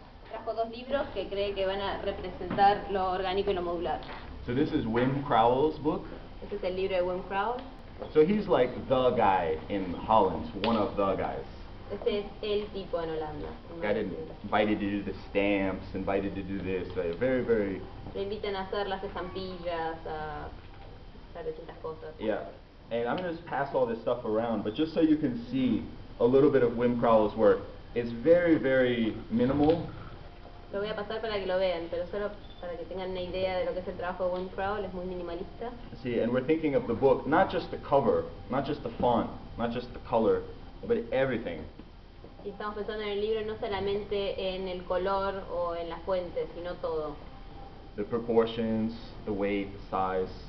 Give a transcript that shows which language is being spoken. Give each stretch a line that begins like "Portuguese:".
Spanish: Trajo dos libros que cree que van a representar lo orgánico y lo modular.
English: So this is Wim Crowell's book.
Spanish: Este es el libro de Wim Crowell.
English: So he's like the guy in Holland, one of the guys.
Spanish: Este es el tipo en Holanda.
English: Got invited to do the stamps, invited to do this, very, very...
Spanish: Le invitan a hacer las estampillas, a hacer distintas cosas.
English: Yeah, and I'm going to just pass all this stuff around, but just so you can see a little bit of Wim Crowell's work, it's very, very minimal.
Spanish: Lo voy a pasar para que lo vean, pero solo para que tengan una idea de lo que es el trabajo de Wim Crowell, es muy minimalista.
English: See, and we're thinking of the book, not just the cover, not just the font, not just the color, but everything.
Spanish: Y estamos pensando en el libro no solamente en el color o en las fuentes, sino todo.
English: The proportions, the weight, the size.